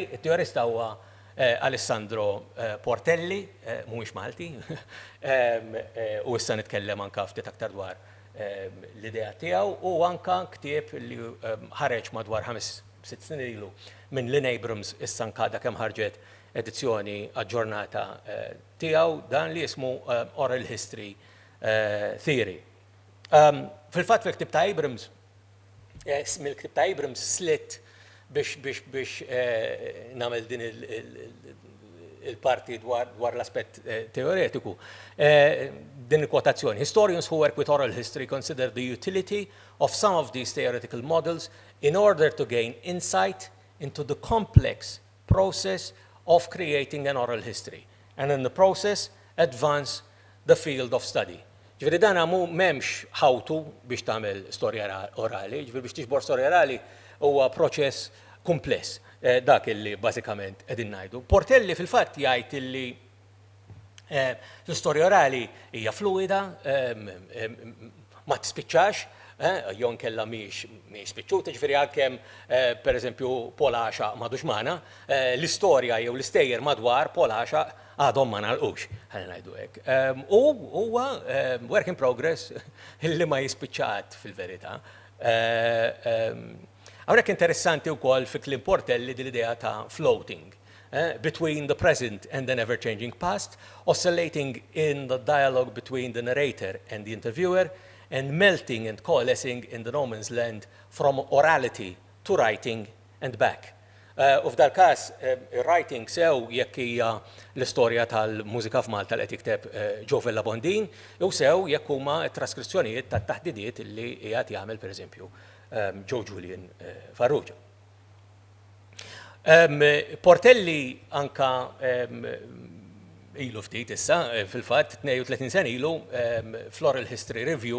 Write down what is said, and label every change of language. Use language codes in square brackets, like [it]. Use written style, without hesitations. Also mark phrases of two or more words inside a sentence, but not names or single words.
[mt] Il-teorista huwa Alessandro Portelli, mhuwiex Malti, u issa nitkellem anke ftit aktar dwar l-idea tiegħu u anke ktieb li ħareġ madwar 5-6 snin ilu minn Lynn Abrams issa anke kemm ħarġet edizzjoni aġġornata tiegħu dan li jismu Oral History Theory. Fil-fatt fil-ktieb ta' Abrams mill-ktib ta' Abrams slitt biex nagħmel din il-parti dwar l-aspett teoretiku. Din il-kwotazzjoni. [en] Historians who work with oral history consider the utility of some of these theoretical models in order to gain insight into the complex process of creating an oral history, and in the process advance the field of study. [mt] Ġifieri dan m'hemmx ħawtu biex tagħmel storja orali, ġifieri biex tiġbor storja orali huwa proċess kumpless, dak illi bażikament qegħdin ngħidu. Portelli fil-fatt jgħid illi l-istorja orali hija fluida, ma tispiċċax, jew nkella mhix spiċċuta, ġifieri għalkemm pereżempju Paul Għaxa m'għadux magħna, l-istorja jew l-istejjer madwar Paul Għaxa għadhom ma nagħlqux, ħalli ngħidu hekk. U huwa [en] work in progress [mt] illi ma jispiċċat fil-verità. Hawnhekk interessanti wkoll fi kliem Portelli din l-idea ta' [en] floating between the present and an ever-changing past, oscillating in the dialogue between the narrator and the interviewer, and melting and coalescing in the no man's land from orality to writing and back. [mt] U f'dal każ writing sew jekk hija l-istorja tal-mużika f'Malta li qed jikteb Joe Labondin, jew sew jekk huma t-traskrizzjonijiet tat-taħdidiet li qiegħed jagħmel pereżempju Joe Julian Farrugia. Portelli anka ilu ftit issa, fil-fatt 32 sena ilu fl-Oral History Review